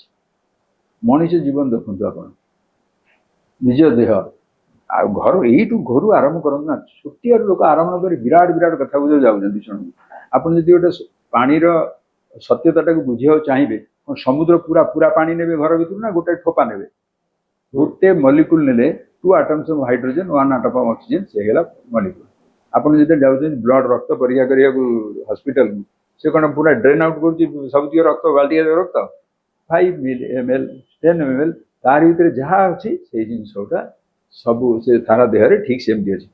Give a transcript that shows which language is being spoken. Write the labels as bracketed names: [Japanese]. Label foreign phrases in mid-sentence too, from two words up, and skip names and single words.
[Odia] ମଣିଷ ଜୀବନ ଦେଖନ୍ତୁ ଆପଣ, ନିଜ ଦେହ ଆଉ ଘରୁ ଆରମ୍ଭ କରନ୍ତୁ ନା। ଛୋଟିଆରୁ ଲୋକ ଆରମ୍ଭ କରି ବିରାଟ ବିରାଟ କଥା ବୁଝ ଯାଉଛନ୍ତି। ଶୁଣନ୍ତୁ, ଆପଣ ଯଦି ଗୋଟେ ପାଣିର ସତ୍ୟତାଟାକୁ ବୁଝିବାକୁ ଚାହିଁବେ, ସମୁଦ୍ର ପୁରା ପୁରା ପାଣି ନେବେ ଘର ଭିତରୁ, ନା ଗୋଟେ ଠୋପା ନେବେ? ଗୋଟେ ମଲିକୁଲ ନେଲେ [English] 2 atoms of hydrogen, 1 atom of oxygen, [Odia] ସେ ହେଇଗଲା ମଲିକୁଲ। ଆପଣ ଯେତେବେଳେ ଯାଉଛନ୍ତି ବ୍ଲଡ ରକ୍ତ ପରୀକ୍ଷା କରିବାକୁ ହସ୍ପିଟାଲକୁ, ସେ କଣ ପୁରା [English] drain out [Odia] କରୁଛି ସବୁତିକ ରକ୍ତ, ବାଲ୍ଟିଏ ରକ୍ତ? 5 ml 10 ml, ତାରି ଭିତରେ ଯାହା ଅଛି ସେଇ ଜିନିଷ ଗୁଟା ସବୁ ସେ ସାରା ଦେହରେ ଠିକ ସେମିତି ଅଛି।